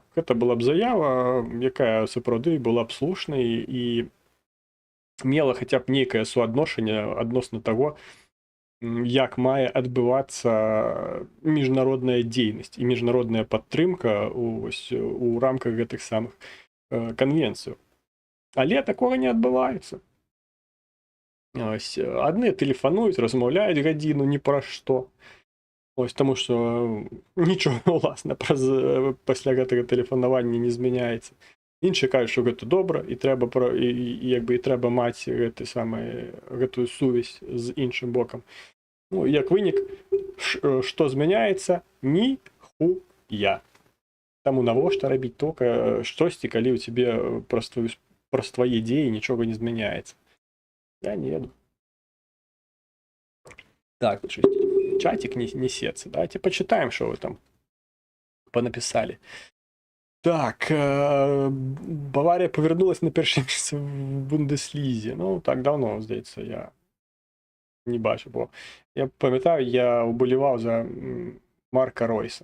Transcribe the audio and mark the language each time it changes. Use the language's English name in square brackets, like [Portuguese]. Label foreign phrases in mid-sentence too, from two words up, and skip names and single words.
[Belarusian] Гэта была б заява, якая сапраўды была б слушнай і мела хаця б нейкае суадношанне адносна таго, як мае адбывацца міжнародная дзейнасць і міжнародная падтрымка у рамках гэтых самых канвенцыяў. Але такога не адбываецца. Адны тэлефануюць, размаўляюць гадзіну ні пра што. Ось, таму што нічога, уласна, пасля гэтага тэлефанавання не змяняецца. [Ukrainian] Інші кажуть, що [Belarusian] гэта добра, і трэба і трэба маць гэтую сувязь з іншым бокам. Ну, як вынік, што змяняецца? Ніхуя. Таму навошта рабіць штосьці, калі ў цябе праз твае дзеі нічога не змяняецца. Я не ведаю. Так, [Russian] чатик несется. Давайте почитаем, что вы там понаписали. [Ukrainian] Так, Баварія повернулась на перше місце в Бундеслізі. Ну, так давно, здається, я не бачу, бо я пам'ятаю, я вболівав за Марка Ройса.